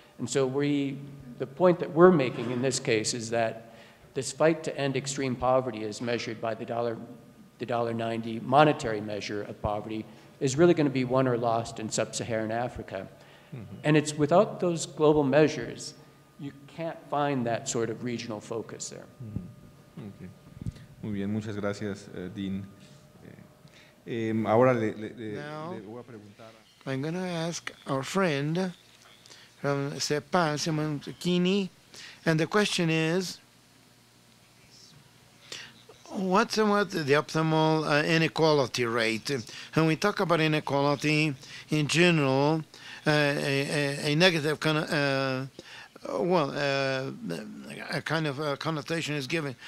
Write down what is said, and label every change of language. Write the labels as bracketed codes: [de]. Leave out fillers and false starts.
[en] And so the point that we're making in this case is that this fight to end extreme poverty as measured by the $1.90 monetary measure of poverty is really going to be won or lost in Sub-Saharan Africa. Mm-hmm. And it's without those global measures, you can't find that sort of regional focus there. Mm-hmm. Okay. [es] Muy bien, muchas gracias, Dean. Ahora le voy a preguntar. [en] I'm going to ask our friend from CEPAL, Simone Cecchini, and the question is, what's the optimal inequality rate? When we talk about inequality in general, a negative kind of a kind of connotation is given.